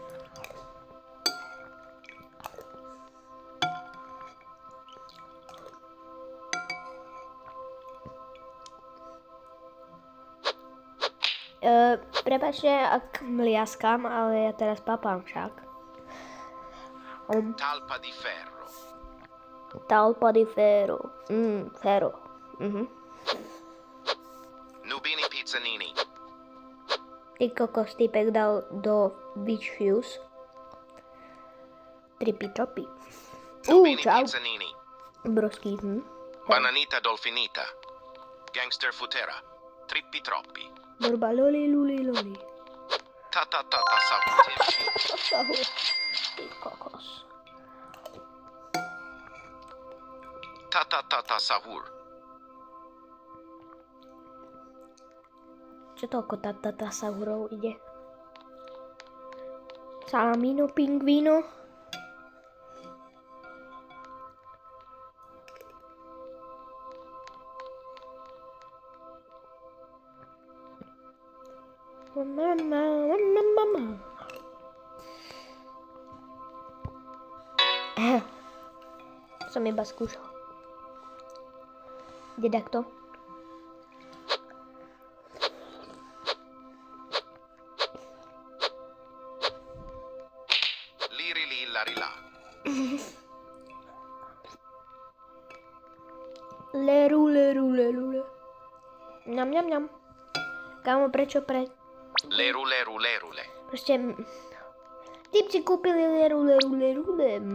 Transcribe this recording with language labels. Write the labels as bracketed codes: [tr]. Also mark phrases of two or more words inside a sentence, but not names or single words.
[sk] Prepáčte, ak mliaskam, ale ja teraz papám však. Talpa di ferro. Talpa di ferro. Ferro. Nubini pizzanini. Ty kokos, typek dal do Witch Fuse. Trippy troppy. Nubini Čau. pizzanini. Broský, Bananita dolfinita. Gangster futera. Trippi troppi. Borba loli, luli, loli. Ta ta ta ta saputimci. Ty kokos. Ta ta ta ta sahur. Čo toľko tata sahurov ide? Salamino, pingvino. Mama. Som iba skúšal. Dedakto. Liri li lari la. Leru, leru, leru, leru. Ňam, ňam, ňam. Kámo, prečo Leru leru leru le. Proste... Typci kúpili leru, leru, leru, leru.